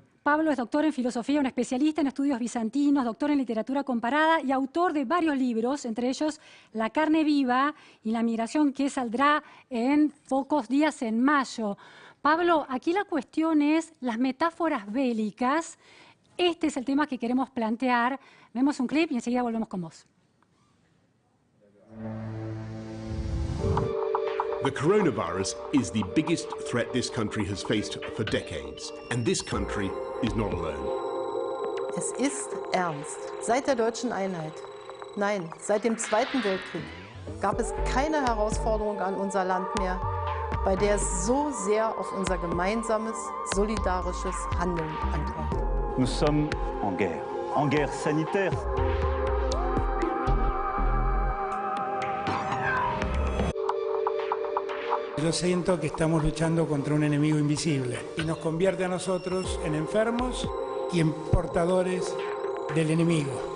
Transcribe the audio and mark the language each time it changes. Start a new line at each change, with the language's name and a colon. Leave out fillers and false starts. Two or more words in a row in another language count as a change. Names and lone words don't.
Spanish: Pablo es doctor en filosofía, un especialista en estudios bizantinos, doctor en literatura comparada y autor de varios libros, entre ellos La carne viva y La migración, que saldrá en pocos días, en mayo. Pablo, aquí la cuestión es las metáforas bélicas. Este es el tema que queremos plantear. Vemos un clip y enseguida volvemos con vos.
English: The coronavirus is the biggest threat this country has faced for decades, and this country is not alone.
German: Es ist ernst. Seit der deutschen Einheit, nein, seit dem Zweiten Weltkrieg, gab es keine Herausforderung an unser Land mehr, bei der es so sehr auf unser gemeinsames, solidarisches Handeln ankommt.
French: Nous sommes en guerre sanitaire.
Spanish: Yo siento que estamos luchando contra un enemigo invisible y nos convierte a nosotros en enfermos y en portadores del enemigo.